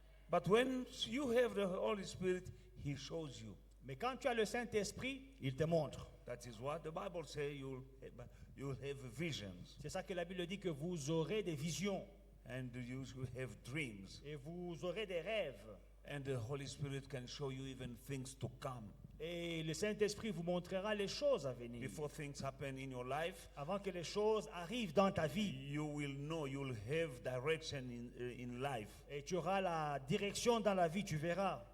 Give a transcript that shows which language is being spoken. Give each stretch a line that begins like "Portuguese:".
English: But when you have the Holy Spirit, He shows you.
French: Mais quand tu as le Saint-Esprit, il te montre.
English: That is what the Bible says you'll have visions
French: C'est ça que la Bible dit, que vous aurez des visions
English: and you will have dreams.
French: et vous aurez des rêves.
English: And the Holy Spirit can show you even things to come.
French: Et le Saint-Esprit vous montrera les choses à venir.
English: Before things happen in your life,
French: Avant que les choses arrivent dans ta vie.
English: you will know, you'll have direction in life.
French: Et tu auras la direction dans la vie, tu verras.